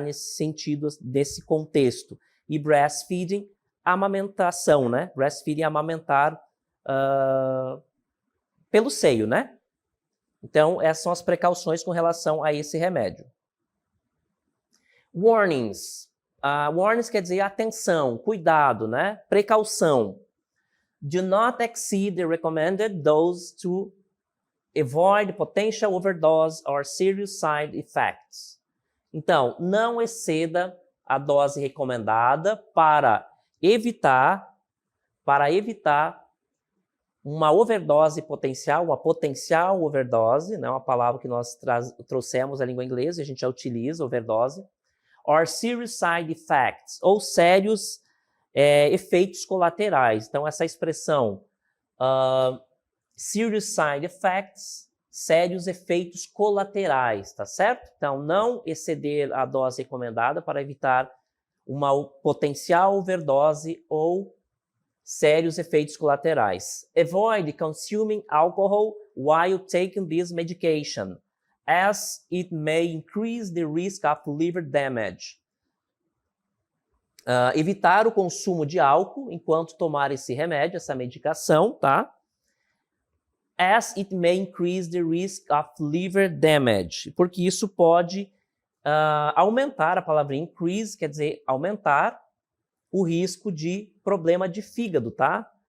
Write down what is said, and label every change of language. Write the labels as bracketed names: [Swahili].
[Portuguese] Nesse sentido, nesse contexto. E breastfeeding, amamentação, né? Breastfeeding, amamentar pelo seio, né? Então, essas são as precauções com relação a esse remédio. Warnings. Warnings quer dizer atenção, cuidado, né? Precaução. [English] Do not exceed the recommended dose to avoid potential overdose or serious side effects. [Portuguese] Então, não exceda a dose recomendada para evitar uma overdose potencial, uma potencial overdose, né? Uma palavra que nós trouxemos da língua inglesa, a gente já utiliza, overdose. [English] Or serious side effects, [Portuguese] ou sérios efeitos colaterais. Então, essa expressão, [English] serious side effects, [Portuguese] sérios efeitos colaterais, tá certo? Então, não exceder a dose recomendada para evitar uma potencial overdose ou sérios efeitos colaterais. [English] Avoid consuming alcohol while taking this medication, as it may increase the risk of liver damage. [Portuguese] Evitar o consumo de álcool enquanto tomar esse remédio, essa medicação, tá? [English] As it may increase the risk of liver damage, [Portuguese] porque isso pode aumentar, a palavra increase quer dizer aumentar o risco de problema de fígado, tá?